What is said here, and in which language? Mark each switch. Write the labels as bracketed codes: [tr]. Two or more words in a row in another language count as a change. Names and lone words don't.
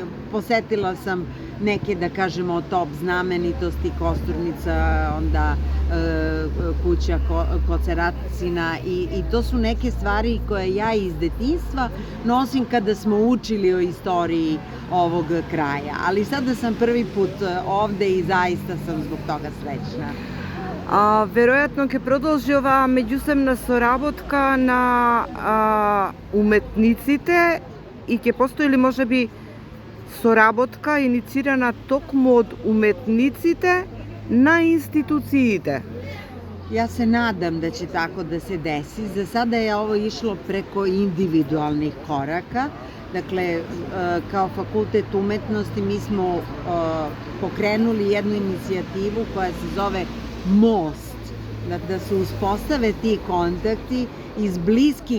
[sr] Posetila sam neke, da kažemo, top znamenitosti, Kosturnica, onda kuća Koceracina i to su neke stvari koje ja iz detinjstva nosim kada smo učili o istoriji ovog kraja. Ali sada sam prvi put ovde i zaista sam zbog toga srećna. [mk] Веројатно ќе продолжи оваа меѓусебна соработка на уметниците и ќе постои ли можеби соработка инициирана токму од уметниците на институциите? [sr] Ja se nadam da će tako da se desi. Za sada je ovo išlo preko individualnih koraka. Dakle, kao Fakultet umetnosti mi smo pokrenuli jednu inicijativu koja se zove Most, da se uspostave ti kontakti iz